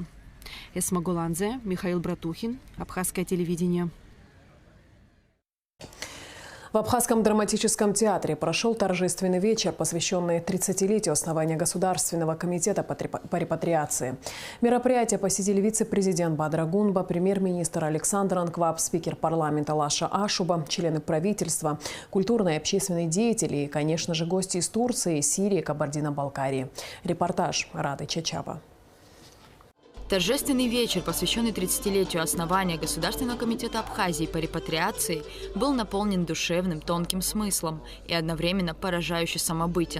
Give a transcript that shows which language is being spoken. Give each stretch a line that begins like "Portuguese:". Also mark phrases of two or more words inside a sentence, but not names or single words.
Russian: Эсма Голанзе, Михаил Братухин, Абхазское телевидение. В Абхазском драматическом театре прошел торжественный вечер, посвященный 30-летию основания Государственного комитета по репатриации. Мероприятие посетили вице-президент Бадра Гунба, премьер-министр Александр Анкваб, спикер парламента Лаша Ашуба, члены правительства, культурные и общественные деятели и, конечно же, гости из Турции, Сирии, Кабардино-Балкарии. Репортаж Рады Чачава. Торжественный вечер, посвященный 30-летию основания Государственного комитета Абхазии по репатриации, был наполнен душевным, тонким смыслом и одновременно поражающе самобытен.